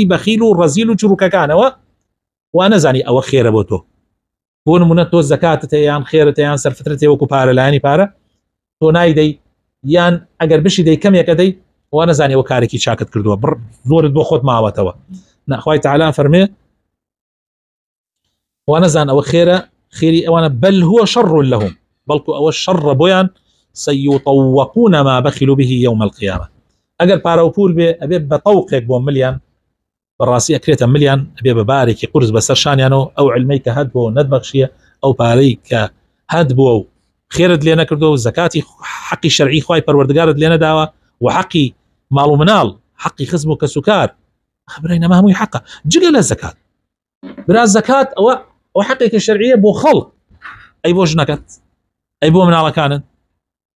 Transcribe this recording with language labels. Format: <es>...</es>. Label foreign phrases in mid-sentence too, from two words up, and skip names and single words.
<ckb>بەخیل و ڕەزیل و چروکەکانەوە وا نەزانی ئەوە خێرە بۆ تۆ، بۆ نمونە تۆ زەکاتت یان خێرت یان سەرفترت وەکو پارە لایانی پارە تۆ نایدەی یان ئەگەر بشی دەی کەمێکە دەی وا نەزانی ئەوە کارێکی چاکت کردووە بڕ زۆرت بۆ خۆت ماوەتەوە، نەخوای تەعالا فەرمێ وا نەزان ئەوە خێرە خێری ئەوانە</ckb> <ar>بەل هو شەڕ لەهم</ar> <ckb>بەڵکو ئەوە شەڕە بۆیان</ckb> <ar>سيطوقون ما بخلوا به يوم القيامة.</ar> <ckb>ئەگەر پارە و پول بێ ئەبێ بە تەوقێک بۆ ملیان بەڕاستی ئەکرێتە ملیان ئەبێ بە بارێکی قورس بەسەر شانیانەوە ئەو علمەی کە هەت بۆ نەتبەخشیە ئەو پارەی کە هەت بووە و خێرت لێ نەکردو و زەکاتی حەقی شەرعی خوای پەروەردگارت لێ نەداوە و حەقی ماڵ و مناڵ حەقی خزم و کەسوکار خبرەی نەما هەمووی حەقە جگە لە زەکات برا زەکات ئەوە حەقێکی شەرعیە بۆ خەڵک، ئەی بۆ ژنەکەت، ئەی بۆ مناڵەکانت، ئەی</ckb>